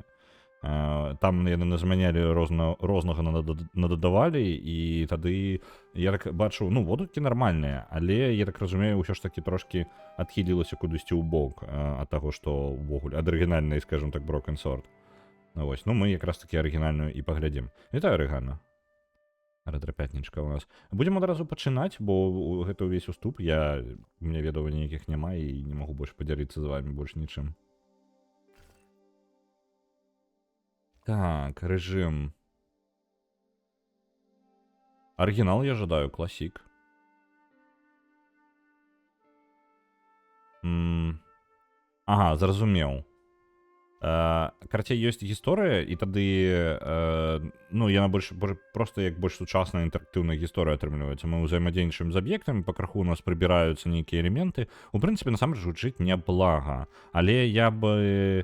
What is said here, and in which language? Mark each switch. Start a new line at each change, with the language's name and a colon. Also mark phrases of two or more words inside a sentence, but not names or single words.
Belarusian: Там яны назмянялі рознага нададавалі, і тады я так бачу, водгукі нармальныя, але я так разумею, ўсё ж такі трошкі адхілілася кудысьці ў бок ад таго, што ўвогуле ад арыгінальнай,
Russian: скажем так,
Belarusian: Broken Sword. Вось, мы якраз такі арыгінальную і паглядзім. Вітаю, Рыгана. Рэтра-пятнічка ў нас. Будзем адразу пачынаць, бо гэта ўвесь уступ, мне ведаў ніякіх няма і не магу больш падзяліцца з вами больш нічым.
Russian: Так, режим. Оригинал я ожидаю, классик. Ага,
Belarusian: зразумеў. Карацей, ёсць гісторыя, і тады яна проста як больш сучасная інтэрактыўная гісторыя атрымліваецца. Мы ўзаемадзейнічаем з аб'ектамі, пакраху у нас прыбіраюцца нейкія элементы. У прынцыпе, насамрэч гучыць няблага. Але я бы...